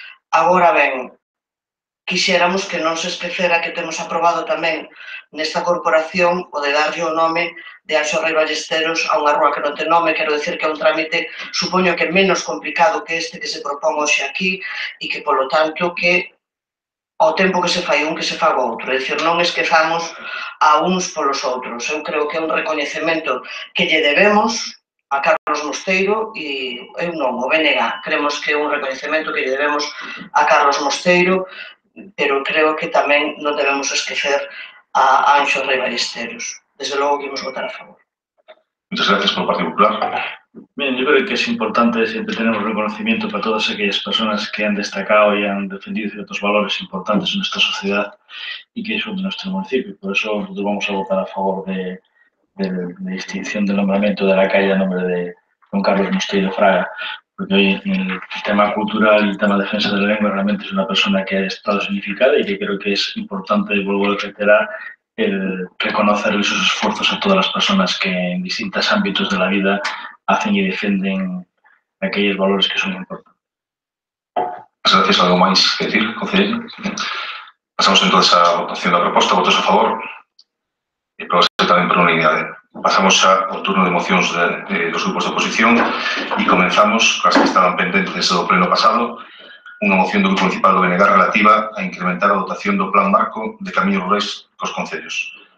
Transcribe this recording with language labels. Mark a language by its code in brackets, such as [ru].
[gl] Agora ben, quixéramos que non se esquecera que temos aprobado tamén nesta corporación o de darlle o nome de Anxo Rei Ballesteros a unha rúa que non ten nome. Quero dicir que é un trámite, supoño que menos complicado que este que se propón hoxe aquí e que, polo tanto, que ao tempo que se fai un, que se faga outro. É dicir, non esquezamos a uns polos outros. Eu creo que é un recoñecemento que lle debemos a Carlos Mosteiro e eu non, o BNG. Creemos que é un recoñecemento que lle debemos a Carlos Mosteiro, pero creo que tamén non debemos esquecer a Anxo Rei Ballesteros. Desde logo que imos votar a favor. [es] Muchas gracias por el Partido Popular. Bien, yo creo que es importante siempre tener un reconocimiento para todas aquellas personas que han destacado y han defendido ciertos valores importantes en nuestra sociedad y que son de nuestro municipio. Por eso nosotros vamos a votar a favor de la extinción del nombramiento de la calle a nombre de don Carlos Mosteiro Fraga, porque hoy en el tema cultural y el tema de defensa de la lengua realmente es una persona que ha estado significada y que creo que es importante, y vuelvo a reiterar, el reconocer esos esfuerzos a todas las personas que en distintos ámbitos de la vida hacen y defienden aquellos valores que son importantes. Muchas gracias. [gl] ¿Algo máis que decir, concelleiro? Pasamos entonces á votación da proposta. Votos a favor? E probase tamén por unanimidade. Pasamos xa ao turno de mocións dos grupos de oposición e comenzamos, as que estaban pendentes do pleno pasado, unha moción do Grupo Municipal do BNG relativa a incrementar a dotación do Plan Marco de Camiños Rurais cos concellos.